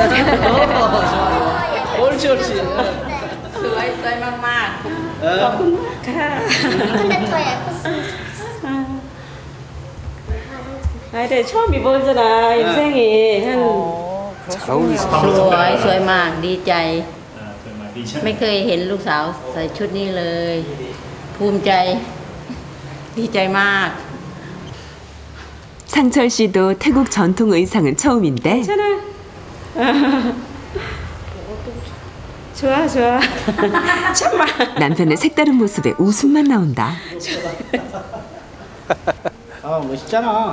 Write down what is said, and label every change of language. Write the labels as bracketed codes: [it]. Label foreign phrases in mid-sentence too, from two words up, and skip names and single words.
[ko] 옳지 옳지. [th] สวย มาก มาก. [ko] 근데 처음 입어보잖아 인생이 한. 잘 어울리시다. [th] สวยมากดีใจไม่เคยเห็นลูกสาวใส่ชุดนี้เลยภูมิใจดีใจมาก [ko] 상철 씨도 태국 전통 의상은 처음인데. 좋아. 참아. 남편의 색다른 모습에 웃음만 나온다. 아 멋있잖아.